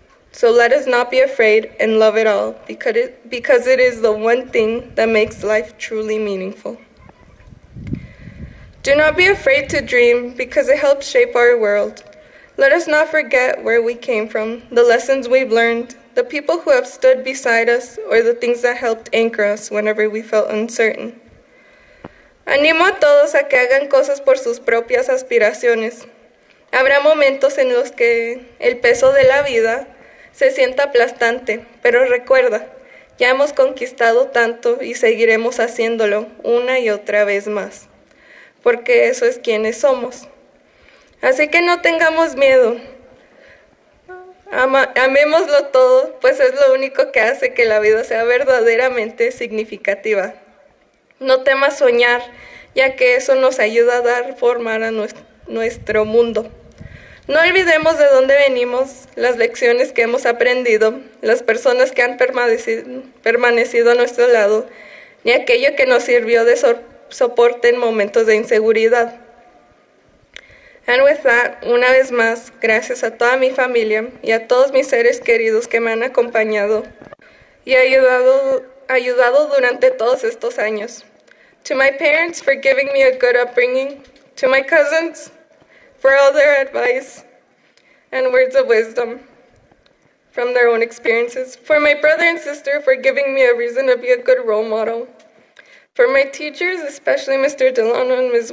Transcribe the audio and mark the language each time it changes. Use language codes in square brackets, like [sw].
[en] So let us not be afraid and love it all, because it is the one thing that makes life truly meaningful. Do not be afraid to dream, because it helps shape our world. Let us not forget where we came from, the lessons we've learned, the people who have stood beside us, or the things that helped anchor us whenever we felt uncertain. [es] Animo a todos a que hagan cosas por sus propias aspiraciones. Habrá momentos en los que el peso de la vida se sienta aplastante, pero recuerda, ya hemos conquistado tanto y seguiremos haciéndolo una y otra vez más, porque eso es quienes somos. Así que no tengamos miedo, amémoslo todo, pues es lo único que hace que la vida sea verdaderamente significativa. No temas soñar, ya que eso nos ayuda a dar forma a nuestro mundo. No olvidemos de dónde venimos, las lecciones que hemos aprendido, las personas que han permanecido a nuestro lado, ni aquello que nos sirvió de soporte en momentos de inseguridad. [en] And with that, [es] una vez más, gracias a toda mi familia y a todos mis seres queridos que me han acompañado y ayudado durante todos estos años. [en] To my parents for giving me a good upbringing, to my cousins for all their advice and words of wisdom from their own experiences, for my brother and sister for giving me a reason to be a good role model, for my teachers, especially Mr. Delano and Ms.